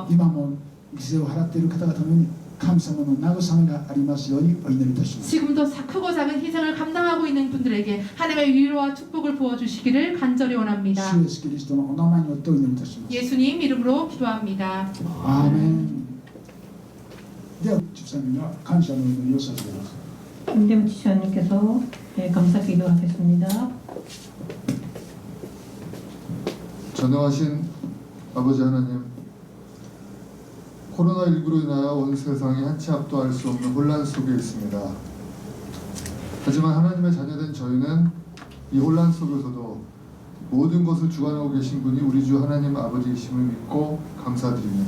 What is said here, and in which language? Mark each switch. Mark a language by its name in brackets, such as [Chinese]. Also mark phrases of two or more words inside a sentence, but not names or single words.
[Japanese] 今も犠牲を払っている方々のように神様の慰めがありますようにお祈りいたします。 [Korean] 지금도 크고 작은 희생을 감당하고 있는 분들에게 하나님의 위로와 축복을 부어주시기를 간절히 원합니다. [Japanese] 主イエスキリストのお名前によってお祈りいたします。 [Korean] 예수님 이름으로 기도합니다. [Japanese] アーメン。では13人は感謝の祈りを捧げます。 [Korean] 김대무 지사님께서 감사 기도하겠습니다. 전능하신 아버지 하나님, 코로나19로 인하여 온 세상이 한치 앞도 알 수 없는 혼란 속에 있습니다. 하지만 하나님의 자녀된 저희는 이 혼란 속에서도 모든 것을 주관하고 계신 분이 우리 주 하나님 아버지이심을 믿고 감사드립니다.